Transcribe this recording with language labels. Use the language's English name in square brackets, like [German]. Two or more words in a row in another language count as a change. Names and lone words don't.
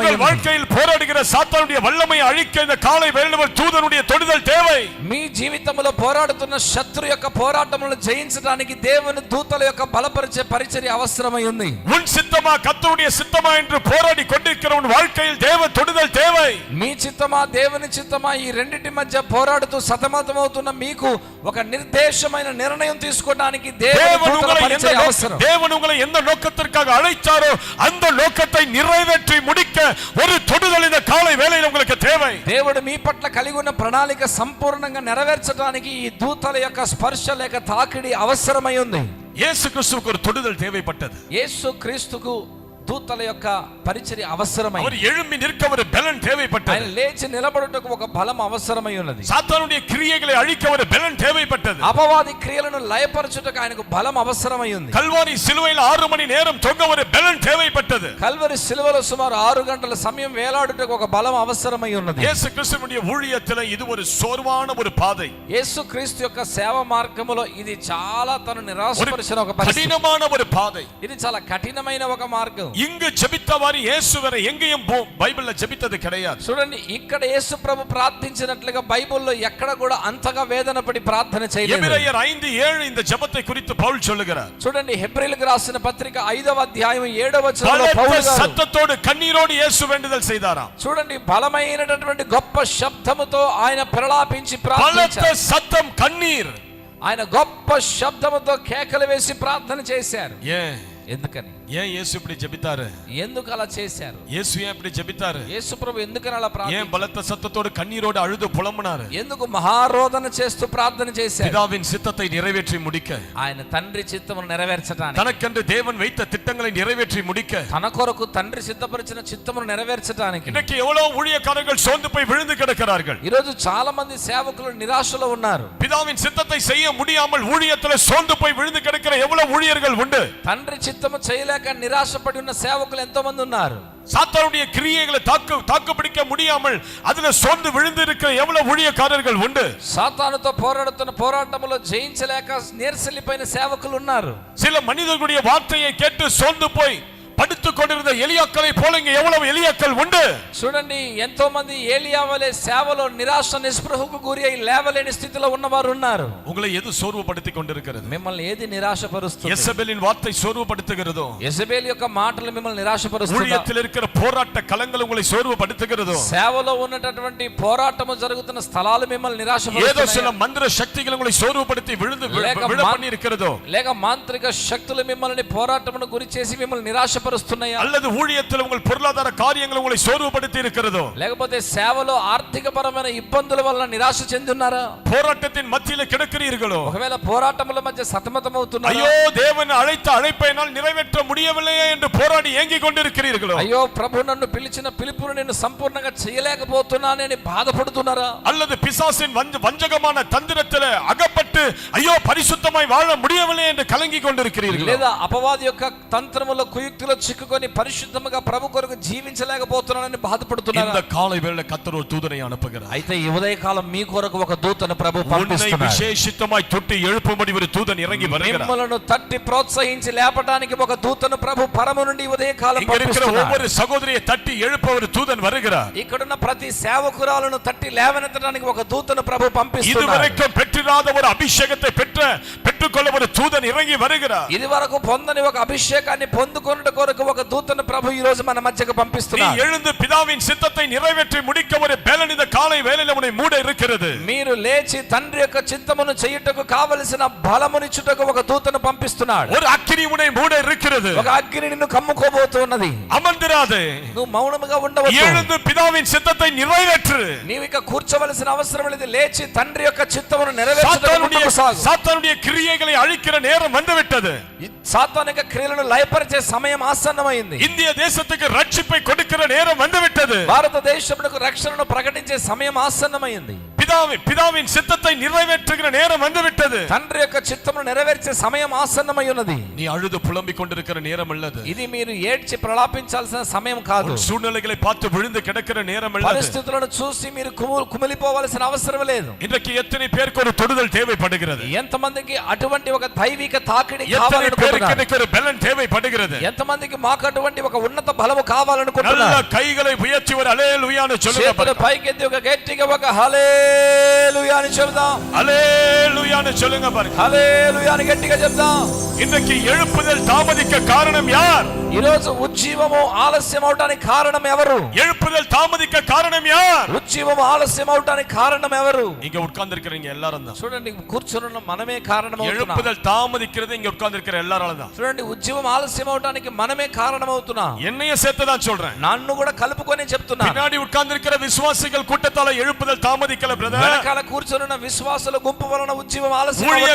[Tamil] உங்கள் [Telugu] ఉంది. [Tamil] வாழ்க்கையில் போராடுகிற சாத்தானுடைய வல்லமையை அழிக்க இந்த காலை வேளையில ஒரு தூதனுடைய தொடுதல் தேவை. [Telugu] మీ జీవితంలో పోరాడుతున్న శత్రు యొక్క పోరాటములను జయించడానికి దేవుని దూతల యొక్క బలపరిచే పరిచర్య అవసరమై ఉంది. [Tamil] உன் சித்தமா கர்த்தருடைய சித்தமா என்று போராடி கொண்டிருக்கிற உன் வாழ்க்கையில் தேவ தொடுதல் தேவை. [Telugu] మీ చిత్తమా దేవుని చిత్తమా ఈ రెండింటి మధ్య పోరాడుతూ సతమతమవుతున్న మీకు ఒక నిర్దేశమైన నిర్ణయం తీసుకోవడానికి దేవుని దూతల పరిచర్య అవసరం. [Tamil] தேவன் உங்களை எந்த நோக்கத்திற்காக அழைத்தாரோ அந்த நோக்கத்தை நிறைவேற்றி முடிக்க ஒரு தொடுதல் இந்த காலை வேளையில் உங்களுக்கு தேவை. [Telugu] దేవుడు మీ పట్ల కలిగి ఉన్న ప్రణాళిక సంపూర్ణంగా నెరవేర్చడానికి ఈ దూతల యొక్క స్పర్శ లేక తాకిడి అవసరమై ఉంది. [Tamil] இயேசு கிறிஸ்துவுக்கு ஒரு தொடுதல் தேவைப்பட்டது. [Telugu] యేసు క్రీస్తుకు దూతల యొక్క పరిచర్య అవసరమై, [Tamil] அவர் எழும்பி நிற்க ஒரு பலன் தேவைப்பட்டது. [Telugu] ఆయన లేచి నిలబడుటకు ఒక బలం అవసరమై ఉన్నది. [Tamil] சாத்தானுடைய கிரியைகளை அழிக்க ஒரு பலன் தேவைப்பட்டது. [Telugu] అపవాది క్రియలను లయపరచుటకు ఆయనకు బలం అవసరమై ఉంది. [Tamil] கல்வாரி சிலுவையில் 6 மணி நேரம் தொங்க ஒரு பலன் தேவைப்பட்டது. [Telugu] కల్వరి సిలువలో సుమారు 6 గంటల సమయం వేలాడుటకు ఒక బలం అవసరమై ఉన్నది. [Tamil] இயேசு கிறிஸ்துவினுடைய ஊழியத்தில் இது ஒரு சோர்வான ஒரு பாதை. [Telugu] యేసు క్రీస్తు యొక్క సేవ మార్గములో ఇది చాలా తను నిరాశపరిచిన ఒక పరిస్థితి. [Tamil] கடினமான ஒரு பாதை. [Telugu] ఇది చాలా కఠినమైన ఒక మార్గం. [Tamil] இங்கு ஜெபித்தவாறு இயேசு வேற எங்கேயும் பைபிள்ல ஜெபித்தது கிடையாது. [Telugu] చూడండి, ఇక్కడ యేసు ప్రభు ప్రార్థించినట్లుగా బైబిల్లో ఎక్కడ కూడా అంతగా వేదన పడి ప్రార్థన చేయలేదు. [Tamil] எபிரேயர் 5:7 இந்த ஜெபத்தை குறித்து பவுல் சொல்லுகிறார். [Telugu] చూడండి, హెబ్రీయులకు రాసిన పత్రిక 5వ అధ్యాయం 7వ వచనంలో పౌలు గారు [Tamil] சத்தத்தோடு కన్నీரோடு இயேசு வேண்டுதல் செய்தாராம். [Telugu] చూడండి, బలమైనటువంటి గొప్ప శబ్దముతో ఆయన ప్రలాపించి ప్రార్థించారు. [Tamil] பலத்த சத்தம் கண்ணீர். [Telugu] ఆయన గొప్ప శబ్దముతో కేకలు వేసి ప్రార్థన చేశారు. ఎందుకని? [Tamil] ஏன் இயேசு இப்படி ஜெபித்தாரு? [Telugu] ఎందుకు అలా చేశారు? [Tamil] இயேசு ஏன் இப்படி ஜெபித்தாரு? [Telugu] యేసు ప్రభు ఎందుకని అలా ప్రార్థించారు? [Tamil] ஏன் பலத்த சத்தத்தோடு கண்ணீரோடு அழுது புலம்பினாரு? [Telugu] ఎందుకు మహారోదన చేస్తూ ప్రార్థన చేశారు? [Tamil] பிதாவின் சித்தத்தை நிறைவேற்றி முடிக்க, [Telugu] ఆయన తండ్రి చిత్తమును నెరవేర్చడానికి, [Tamil] தனக்கென்று தேவன் வைத்த திட்டங்களை நிறைவேற்றி முடிக்க, [Telugu] తన కొరకు తండ్రి సిద్ధపరిచిన చిత్తమును నెరవేర్చడానికి. [Tamil] இன்னைக்கு எவ்வளவு ஊழியக்காரர்கள் சோர்ந்து போய் விழுந்து கிடக்கிறார்கள். [Telugu] ఈ రోజు చాలా మంది సేవకులు నిరాశలో ఉన్నారు. [Tamil] பிதாவின் சித்தத்தை செய்ய முடியாமல் ஊழியத்தில் சோர்ந்து போய் விழுந்து கிடக்கிற எவ்வளவு ஊழியர்கள் உண்டு. [Telugu] తండ్రి చిత్తము చేయలేక నిరాశపడి ఉన్న సేవకులు ఎంతో మంది ఉన్నారు. [Tamil] சாத்தானுடைய கிரியைகளை தாக்கு பிடிக்க முடியாமல் அதுல சோர்ந்து விழுந்து இருக்கிற எவ்வளவு ஊழியக்காரர்கள் உண்டு. [Telugu] సాతానుతో పోరాడుతున్న పోరాటంలో జయించలేక నీరసలిపోయిన సేవకులు ఉన్నారు. [Tamil] சில மனிதர்களுடைய வார்த்தையை கேட்டு சோர்ந்து போய் படுத்துக் கொண்டிருந்த எலியாக்களை போல இங்க எவ்வளவு எலியாக்கள் உண்டு. [Telugu] చూడండి, ఎంతో మంది ఏలియా వలె సేవలో నిరాశ నిస్పృహకు గురి అయి లేవలేని స్థితిలో ఉన్నవారు ఉన్నారు. [Tamil] உங்களை எது சோர்வுபடுத்திக் கொண்டிருக்கிறது? [Telugu] మిమ్మల్ని ఏది నిరాశపరుస్తుంది? [Tamil] யெசபேலின் வார்த்தை சோர்வுபடுத்துகிறதோ? [Telugu] యెజబెల్ యొక్క మాటలు మిమ్మల్ని నిరాశపరుస్తున్నాయి. [Tamil] ஊழியத்தில் இருக்கிற போராட்ட களங்கள் உங்களை சோர்வுபடுத்துகிறதோ? [Telugu] సేవలో ఉన్నటువంటి పోరాటము జరుగుతున్న స్థలాలు మిమ్మల్ని [Tamil] ஏதோ [Telugu] నిరాశపరుస్తున్నాయి. [Tamil] சில மந்திர சக்திகள் உங்களை சோர்வுபடுத்தி விழ பண்ணி இருக்கிறதோ? [Telugu] లేక మాంత్రిక శక్తులు మిమ్మల్ని పోరాటమును గురి చేసి మిమ్మల్ని నిరాశపరుస్తున్నాయా? [Tamil] அல்லது ஊழியத்தில் உங்கள் பொருளாதார காரியங்கள் உங்களை சோர்வுபடுத்தி இருக்கிறதோ? [Telugu] లేకపోతే సేవలో ఆర్థిక పరమైన ఇబ్బందుల వల్ల నిరాశ చెందున్నారా? [Tamil] போராட்டத்தின் மத்தியில கிடக்கிறீர்களோ? [Telugu] ఒకవేళ పోరాటముల మధ్య సతమతమవుతున్నారా? [Tamil] ஐயோ, தேவன் அழைத்த அழைப்பை என்னால் நிறைவேற்ற முடியவில்லையே என்று போராடி ஏங்கிக் கொண்டிருக்கிறீர்களோ? [Telugu] అయ్యో, ప్రభు నన్ను పిలిచిన పిలుపును నేను సంపూర్ణంగా చేయలేకపోతున్నానని బాధపడుతున్నారా? [Tamil] அல்லது பிசாசின் வஞ்சகமான தந்திரத்திலே அகப்பட்டு ஐயோ பரிசுத்தமாய் வாழ முடியவில்லை என்று கலங்கி கொண்டிருக்கிறீர்களோ? [Telugu] లేదా అపవాది యొక్క తంత్రముల కుయుక్తిలో చిక్కుకొని పరిశుద్ధముగా ప్రభు కొరకు జీవించలేకపోతున్నానని బాధపడుతున్నారా? [Tamil] இந்த காலை வேளை கர்த்தர் ஒரு தூதனை அனுப்புகிறார். [Telugu] అయితే ఈ ఉదయకాలం మీ కొరకు ఒక దూతను ప్రభు [Tamil] உன்னை [Telugu] పంపిస్తున్నాడు. [Tamil] விசேஷித்தமாய் தொட்டி எழுப்பும்படி ஒரு தூதன் இறங்கி வருகிறார். [Telugu] మిమ్మలను తట్టి ప్రోత్సహించి లేపడానికి ఒక దూతను ప్రభు పరము నుండి ఈ ఉదయకాలం [Tamil] இங்க இருக்கிற [Telugu] పంపిస్తున్నాడు. [Tamil] ஒவ்வொரு சகோதரியை தட்டி எழுப்ப ஒரு தூதன் வருகிறார். [Telugu] ఇక్కడున్న ప్రతి సేవకురాలను తట్టి లేవనెత్తడానికి ఒక దూతను ప్రభు పంపిస్తున్నాడు. [Tamil] இதுவரைக்கும் பெற்றிராத ஒரு அபிஷேகத்தை பெற்ற பெற்றுக்கொள்ள ஒரு தூதன் இறங்கி வருகிறார். [Telugu] ఇది వరకు పొందని ఒక అభిషేకాన్ని పొందుకొనుట కొరకు ఒక దూతను ప్రభు ఈ రోజు మన మధ్యకు [Tamil] நீ [Telugu] పంపిస్తున్నాడు. [Tamil] எழுந்து பிதாவின் சித்தத்தை நிறைவேற்றி முடிக்க ஒரு பலன் இந்த காலை வேளையில உன்னை மூட இருக்கிறது. [Telugu] మీరు లేచి తండ్రి యొక్క చిత్తమును చేయుటకు కావలసిన బలమునిచ్చుటకు ఒక దూతను పంపిస్తున్నాడు. [Tamil] ஒரு అగ్ని உன்னை మూడ இருக்கிறது. [Telugu] ఒక అగ్ని నిన్ను కమ్ముకోబోతున్నది. [Tamil] అమందిరాదే, [Telugu] నువ్వు మౌనముగా ఉండవద్దు. [Tamil] எழுந்து பிதாவின் சித்தத்தை நிறைவேற்று. [Telugu] నీవు ఇక కూర్చోవలసిన అవసరం లేదు. లేచి తండ్రి యొక్క చిత్తమును నెరవేర్చుటకు ముందుకు సాగు. [Tamil] సాతానుடைய கிரியைகளை அழிக்கிற நேரம் வந்துவிட்டது. [Telugu] సాతానిక క్రియలను లయపరిచే సమయం ఆసన్నమైంది. [Tamil] இந்திய தேசத்துக்கு ரட்சிப்பை கொடுக்கிற நேரம் வந்துவிட்டது. [Telugu] భారతదేశమునకు రక్షణను ప్రకటించే సమయం ఆసన్నమైంది. [Tamil] பிதாவின் சித்தத்தை நிறைவேற்றுகிற நேரம் வந்துவிட்டது. [Telugu] తండ్రి యొక్క చిత్తమును నెరవేర్చే సమయం ఆసన్నమై ఉన్నది. [Tamil] நீ அழுது புலம்பிக் கொண்டிருக்கிற நேரம் அல்லது. [Telugu] ఇది మీరు ఏడ్చి ప్రలాపించాల్సిన సమయం కాదు. [Tamil] சூழ்நிலைகளை பார்த்து விழுந்து கிடக்கிற நேரம் அல்லது. [Telugu] పరిస్థితులను చూసి మీరు కుమిలిపోవాల్సిన అవసరం లేదు. [Tamil] இன்றைக்கு எத்தனை பேருக்கு ஒரு தொடுதல் தேவைப்படுகிறது? [Telugu] ఎంతమందికి అటువంటి ఒక దైవిక తాకిడి [Tamil] எத்தனை பேருக்கு [Telugu] కావాలనుకుంటున్నారు? [Tamil] ஒரு பலன் தேவைப்படுகிறது? [Telugu] ఎంతమందికి మాకు అటువంటి ఒక ఉన్నత బలము కావాలనుకుంటున్నారు? [Tamil] நல்ல கைகளை உயர்த்தி ஒரு ஹல்லேலூயான்னு சொல்லுங்க. [Telugu] చేతులు పైకెత్తి ఒక గట్టిగా ఒక హల్లెలూయా అని చెప్దాం. [Tamil] ஹல்லேலூயான்னு சொல்லுங்க பாருங்க. [Telugu] హల్లెలూయా అని గట్టిగా చెప్దాం. [Tamil] இன்றைக்கு எழுப்புதல் தாமதிக்க காரணம் யார்? [Telugu] ఈ రోజు ఉజ్జీవము ఆలస్యం అవడానికి కారణం ఎవరు? [Tamil] எழுப்புதல் தாமதிக்க காரணம் யார்? [Telugu] ఉజ్జీవము ఆలస్యం అవడానికి కారణం ఎవరు? [Tamil] இங்க உட்கார்ந்திருக்கிறீங்க எல்லாரும் தான். [Telugu] చూడండి, కూర్చున్న మనమే కారణం అవుతున్నాం. [Tamil] எழுப்புதல் தாமதிக்கிறது இங்க உட்கார்ந்திருக்கிற எல்லாரால தான். [Telugu] చూడండి, ఉజ్జీవం ఆలస్యం అవడానికి మనమే కారణం అవుతున్నాం. [Tamil] என்னைய சேர்த்து தான் சொல்றேன். [Telugu] నన్ను కూడా కలుపుకొని చెప్తున్నా. [Tamil] பின்னாடி உட்கார்ந்திருக்கிற விசுவாசிகள் கூட்டத்தால எழுப்புதல் தாமதிக்கல பிரதர். [Telugu] వెనకాల కూర్చున్న విశ్వాసుల గుంపు వలన ఉజ్జీవం ఆలస్యం అవ్వట్లేదు.